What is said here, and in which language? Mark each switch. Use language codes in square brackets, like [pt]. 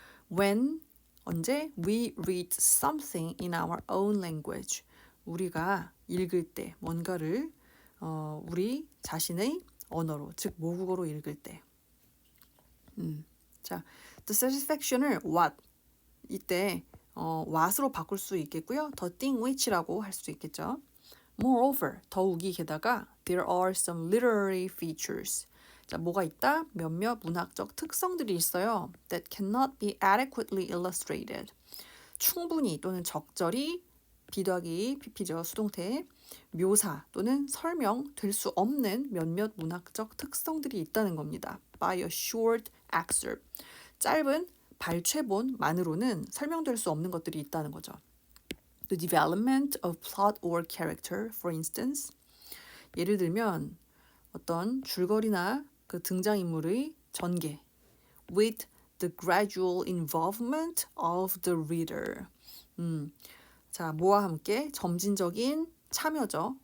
[en] When [ko] 언제 [en] we read something in our own language [ko] 우리가 읽을 때 뭔가를 우리 자신의 언어로 즉 모국어로 읽을 때 자, [en] the satisfaction [ko] 을 what 이때 what으로 바꿀 수 있겠고요. [en] the thing which [ko] 라고 할 수 있겠죠. [en] Moreover, [ko] 더욱이 게다가 [en] there are some literary features. [ko] 자, 뭐가 있다? 몇몇 문학적 특성들이 있어요. [en] That cannot be adequately illustrated. [ko] 충분히 또는 적절히 비더하기, PP죠, 수동태, 묘사 또는 설명될 수 없는 몇몇 문학적 특성들이 있다는 겁니다. [en] By a short excerpt. [ko] 짧은 발췌본만으로는 설명될 수 없는 것들이 있다는 거죠. [en] The development of plot or character, for instance. [ko] 예를 들면 어떤 줄거리나 그 등장인물의 전개. [en] With the gradual involvement of the reader. [ko] 자, 뭐와 함께 점진적인 참여죠.